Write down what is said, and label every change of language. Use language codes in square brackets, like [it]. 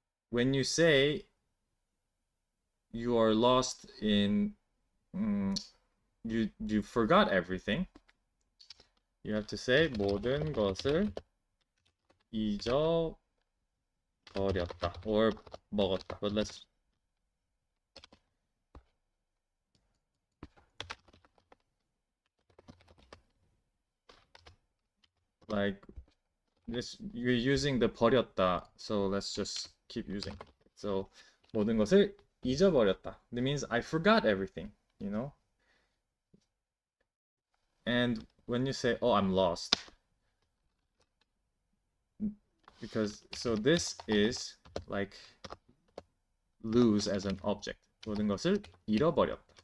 [en] When you say you are lost in, you forgot everything, you have to say [ko] 모든 것을 잊어버렸다 [en] or 먹었다. But let's like this, you're using the 버렸다, so let's just keep using it. So [ko] 모든 것을 잊어버렸다. [en] That means I forgot everything, you know? And when you say, oh, I'm lost, because so this is like lose as an object. [ko] 모든 것을 잃어버렸다.